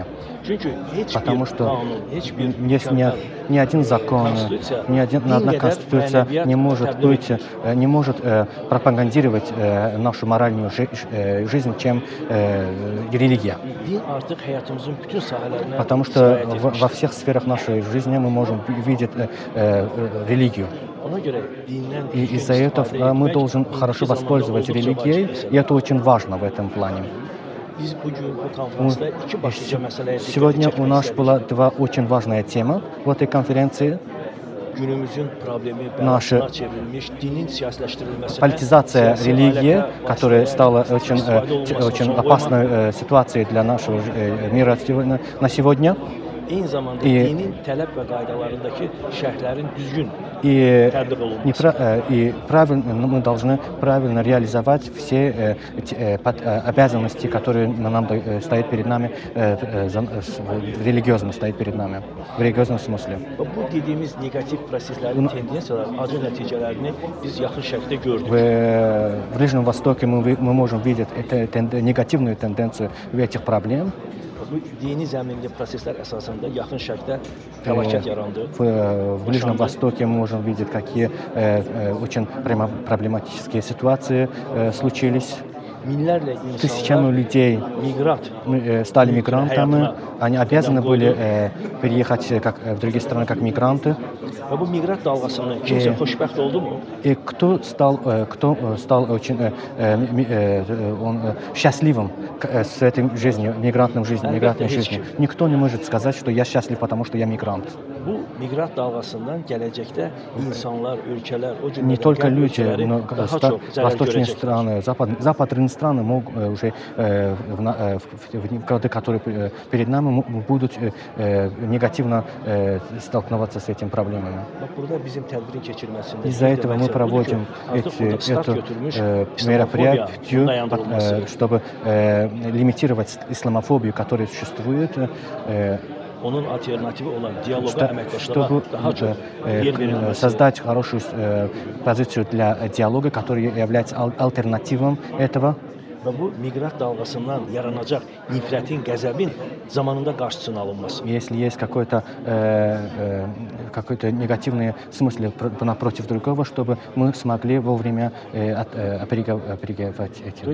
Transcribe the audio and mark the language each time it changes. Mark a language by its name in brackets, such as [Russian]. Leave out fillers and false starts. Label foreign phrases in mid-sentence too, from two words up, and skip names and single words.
[Russian] Потому что есть ни один закон, ни одна конституция не может пропагандировать нашу моральную жизнь, чем религия. Потому что во всех сферах нашей жизни мы можем видеть религию. И из-за этого мы должны хорошо воспользоваться религией, и это очень важно в этом плане. [Azerbaijani] Biz bugün bu konferansda iki başlıca məsələyə diqqət [Russian] Сегодня у [Azerbaijani] çəkmək [Russian] нас [Azerbaijani] istədik. [Russian] была два очень важная тема в этой конференции. [Azerbaijani] Günümüzün problemi [Russian] Наша [Azerbaijani] bəlasına çevrilmiş dinin siyasiləşdirilməsinə, [Russian] политизация [Azerbaijani] siyasi [Russian] религии, [Azerbaijani] əlaqə [Russian] которая стала [Azerbaijani] vasitələrinin [Russian] очень, [Azerbaijani] istifadə olunmasına [Russian] очень [Azerbaijani] son qoymaq, [Russian] опасной ситуацией для нашего мира на сегодня. [Azerbaijani] eyni zamanda [Russian] И- [Azerbaijani] dinin tələb və qaydalarındakı şərhlərin düzgün [Russian] И, [Azerbaijani] tətbiq olunması. [Russian] и правильно, мы должны правильно реализовать все обязанности, которые нам стоят перед нами, религиозно стоят перед нами, в религиозном смысле. [Azerbaijani] Və bu dediyimiz neqativ proseslərin tendensiyaları, acı nəticələrini biz yaxın şərqdə gördük. [Russian] В Ближнем Востоке мы можем видеть негативную тенденцию этих проблем. [Azerbaijani] Bu dini zəminli proseslər əsasında yaxın şərqdə fəlakət yarandı. [Russian] В Ближнем Востоке мы можем видеть, какие очень проблематические ситуации случились. [Azerbaijani] Minlərlə [Russian] Тысячами [Azerbaijani] insanlar [Russian] людей [Azerbaijani] miqrat [Russian] стали мигрантами, они обязаны были переехать в другие страны как мигранты. [Azerbaijani] və bu miqrat dalğasından kimsə xoşbəxt oldumu? [Russian] И кто стал очень счастливым с этой жизнью, мигрантной жизнью? Никто не может сказать, что я счастлив, потому что я мигрант. [Azerbaijani] Bu miqrat dalğasından gələcəkdə insanlar, ölkələr, o [Russian] Не [Azerbaijani] cümlədən [Russian] только [Azerbaijani] qərb [Russian] люди, [Azerbaijani] ölkələri [Russian] но [Azerbaijani] daha çox zərər [Russian] восточные [Azerbaijani] görəcəklər. [Russian] страны, западные страны могут уже в годы, которые перед нами, будут негативно столкноваться с этими проблемами. [Azerbaijani] Bax, burada bizim tədbirin keçirilməsində [Russian] Из-за [Azerbaijani] bir də [Russian] этого мы [Azerbaijani] məqsəd budur [Russian] проводим [Azerbaijani] ki, artıq burada start götürmüş [Russian] это [Azerbaijani] İslamofobiya [Russian] мероприятие, [Azerbaijani] dayandırılması, [Russian] чтобы лимитировать исламофобию, которая существует, [Azerbaijani] onun alternativi olan dialoqa, əməkdaşlığa [Russian] чтобы [Azerbaijani] daha çox yer verilməsi. [Russian] создать хорошую позицию для диалога, который является альтернативом этого. [Azerbaijani] Və bu miqrat dalğasından yaranacaq nifrətin, qəzəbin zamanında qarşısının alınması. [Russian] Если есть какой-то негативный смысл напротив другого, чтобы мы смогли вовремя оперировать эти